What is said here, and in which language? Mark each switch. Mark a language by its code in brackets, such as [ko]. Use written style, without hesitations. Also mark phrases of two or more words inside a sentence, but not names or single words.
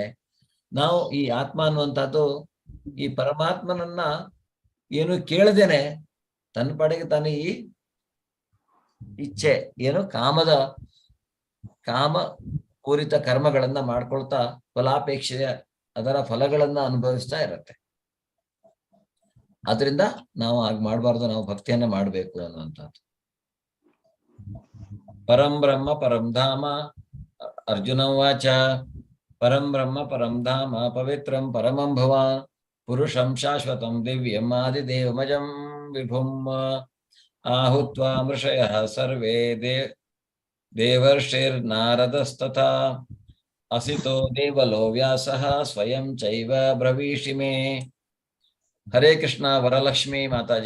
[kn] ನಾವು ಈ ಆತ್ಮ ಅನ್ನುವಂಥದ್ದು ಈ ಪರಮಾತ್ಮನನ್ನ ಏನು ಕೇಳದೇನೆ ತನ್ನ ಪಾಡಿಗೆ ತಾನು ಈ ಇಚ್ಛೆ ಕಾಮ ಪೂರಿತ ಕರ್ಮಗಳನ್ನ ಮಾಡ್ಕೊಳ್ತಾ ಫಲಾಪೇಕ್ಷೆಯ ಅದರ ಫಲಗಳನ್ನ ಅನುಭವಿಸ್ತಾ ಇರತ್ತೆ. ಆದ್ರಿಂದ ನಾವು ಹಾಗೆ ಮಾಡಬಾರ್ದು, ನಾವು ಭಕ್ತಿಯನ್ನ ಮಾಡ್ಬೇಕು ಅನ್ನುವಂಥದ್ದು. [sa] ಪರಂ ಬ್ರಹ್ಮ ಪರಂ ಧಾಮ. ಅರ್ಜುನ ವಾಚ ಪರಂ ಬ್ರಹ್ಮ ಪರಂ ಧಾಮ ಪವಿತ್ರಂ ಪರಮಂ ಭವಾನ್ ಪುರುಷಂ ಶಾಶ್ವತಂ ದಿವ್ಯಂ ಆದಿದೇವಮಜಂ ವಿಭುಂ ಆಹುತ್ವಾ ಮೃಷಯಃ ಸರ್ವೇ ದೇವರ್ಷಿರ್ನಾರದಸ್ತಥಾ ಅಸಿತೋ ದೇವಲೋ ವ್ಯಾಸಃ ಸ್ವಯಂ ಚೈವ ಬ್ರವೀಷಿ ಮೇ. ಹರೇ ಕೃಷ್ಣ. [kn] ವರಲಕ್ಷ್ಮಿ ಮಾತಾಜಿ.